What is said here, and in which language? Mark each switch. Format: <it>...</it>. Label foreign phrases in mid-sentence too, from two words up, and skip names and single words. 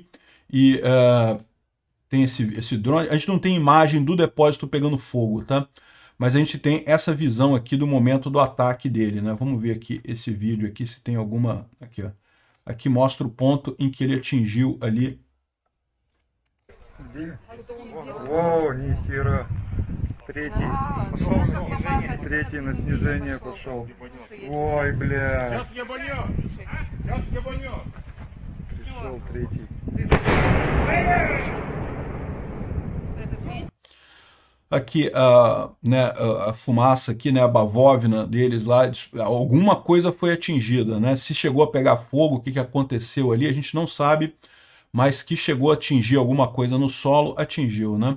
<pt>E tem esse drone. A gente não tem imagem do depósito pegando fogo, tá? Mas a gente tem essa visão aqui do momento do ataque dele, né? Vamos ver aqui esse vídeo aqui, se tem alguma... Aqui, ó. Aqui mostra o ponto em que ele atingiu ali.</pt> <ru>О, нихера. Третий на снижение пошел. Ой, бля. Пришел третий.</ru> <pt>Aqui a fumaça aqui, né, a bavóvina deles lá, alguma coisa foi atingida, né? Se chegou a pegar fogo, o que aconteceu ali, a gente não sabe, mas que chegou a atingir alguma coisa no solo, atingiu, né?</pt>